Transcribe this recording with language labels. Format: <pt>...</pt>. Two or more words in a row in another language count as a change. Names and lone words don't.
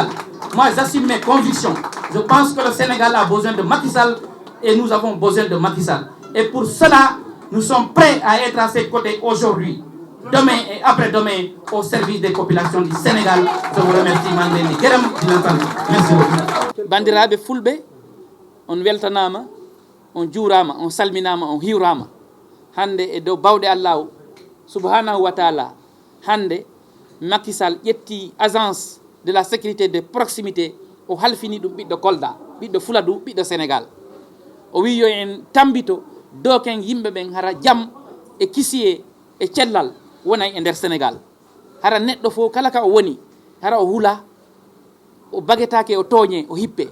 <fr>Moi, j'assume mes convictions. Je pense que le Sénégal a besoin de Macky Sall et nous avons besoin de Macky Sall. Et pour cela, nous sommes prêts à être à ses côtés aujourd'hui, demain et après-demain, au service des populations du Sénégal. Je vous remercie, Mandeli. Merci beaucoup.</fr> <ff>Bandiraɓe fulɓe, on weltanama, on juurama, on salminama, on hiwrama. Hande e dow bawɗe</ff> <ar>الله سبحانه وتعالى,</ar> <ff>hande Macky Sall ƴetti</ff> <fr>agence de la sécurité de proximité</fr> <ff>o halfini ɗum ɓiɗɗo Kolda, ɓiɗɗo Fuladu, ɓiɗɗo Sénégal. O wi yo en tambito doken yimɓe ɓen hara jaam e kisiye e cellal wonay e nder Sénégal. Hara neɗɗo fof kala ka o woni hara o hula, o bagetake o tooñe, o hippe.</ff>